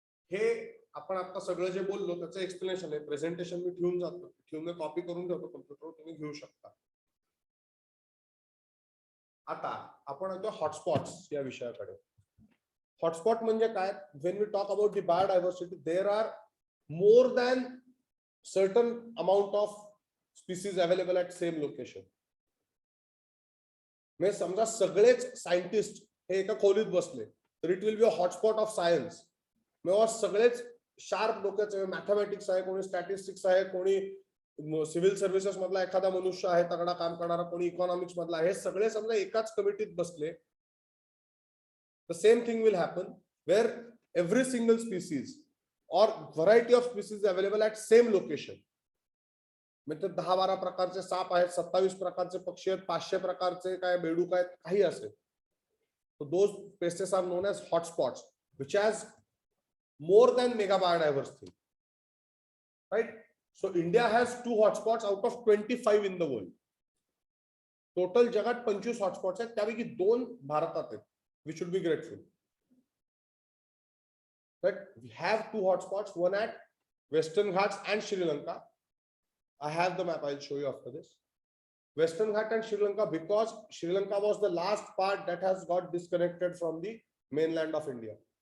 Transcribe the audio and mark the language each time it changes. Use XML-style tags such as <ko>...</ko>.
<mr>हे आपण आता सगळं जे बोललो त्याचं एक्सप्लेनेशन आहे, प्रेझेंटेशन मी ठेवून कॉपी करून ठेवतो कम्प्युटरवर, तुम्ही घेऊ शकता. आता आपण येतो हॉटस्पॉट्स या विषयाकडे. हॉटस्पॉट म्हणजे काय?</mr> <en>When we talk about the biodiversity, there are more than certain amount of species available at same location.</en> <mr>म्हणजे समजा सगळेच सायंटिस्ट हे एका खोलीत बसले तर</mr> <en>It will be a hotspot of science.</en> <mr>मग सगळेच शार्प डोक्याचे, मॅथमॅटिक्स आहे, कोणी स्टॅटिस्टिक्स आहे, कोणी सिव्हिल सर्व्हिसेस मधला एखादा मनुष्य आहे तगडा काम करणारा, कोणी इकॉनॉमिक्स मधला, हे सगळे समजा एकाच कमिटीत बसले.</mr> <en>The same thing will happen where every single species or variety of species available at same location.</en> <mr>म्हणजे 10-12 प्रकारचे साप आहेत, 27 प्रकारचे पक्षी आहेत, 500 प्रकारचे काय बेडूक आहेत, काही असेल.</mr> <en>So those places are known as hotspots which has more than mega biodiversity, right? So India has 2 hotspots out of 25 in the world.</en> <mr>Total जगात 25 hotspots आहेत, त्यापैकी 2 भारतात आहेत.</mr> <en>We should be grateful. But we have 2 hotspots, one at Western Ghats and Sri Lanka. I have the map, I'll show you after this. Western Ghats and Sri Lanka, because Sri Lanka was the last part that has got disconnected from the mainland of India.</en>